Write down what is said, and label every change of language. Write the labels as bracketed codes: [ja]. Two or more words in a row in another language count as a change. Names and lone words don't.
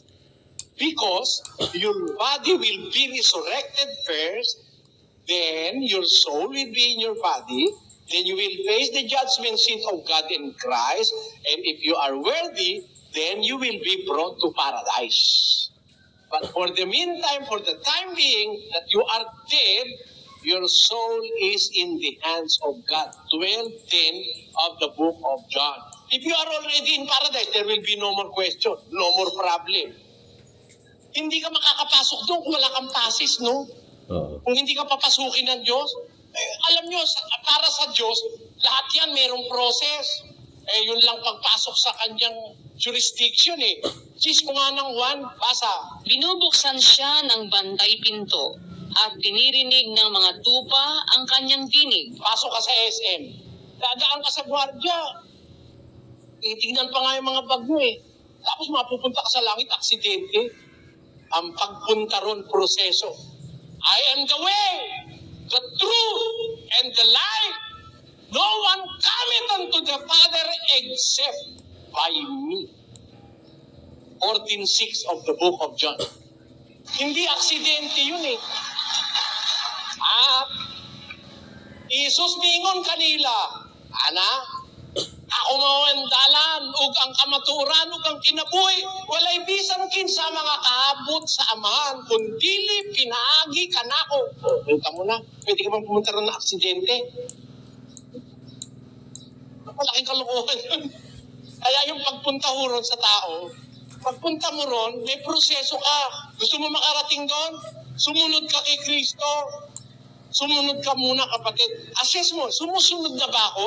[en] Because your body will be resurrected first, then your soul will be in your body, then you will face the judgment seat of God in Christ, and if you are worthy, then you will be brought to paradise. But for the meantime, for the time being that you are dead, your soul is in the hands of God. 12:10 of the book of John. If you are already in paradise, there will be no more question, no more problem. [tl] Hindi ka makakapasok doon kung wala kang pasis, no? Kung hindi ka papasukin ng Diyos. Alam nyo, para sa Diyos, lahat yan mayroong process. Yun lang pagpasok sa kanyang jurisdiction eh. Sis mo nga ng 1, basa. Binubuksan siya ng bantay pinto at dinirinig ng mga tupa ang kanyang tinig. Pasok ka sa SM. Dadaan ka sa gwardiya. Tingnan pa nga yung mga bag mo eh. Tapos mapupunta ka sa langit, aksidente. Ang pagpunta ron, proseso. [en] I am the way, the truth, and the life. No one cometh unto the Father except by me. [tl] 14:6 [en] of the book of John. [tl] Hindi aksidente yun eh. [ceb] At Isus mingon kanila, Ana, ako mao ang dalan, ug ang kamaturan, ug ang kinabuhi, walay bisan kinsa mga kaabot sa amahan, kundili pinaagi kanako. [tl] Punta mo na, pwede ka bang pumunta ron na aksidente? Malaking kalokohan yun. Kaya yung pagpunta ho ron sa tao, pagpunta mo ron, may proseso ka. Gusto mo makarating doon? Sumunod ka kay Kristo. Sumunod ka muna, kapatid. Assess mo, sumusunod na ba ako?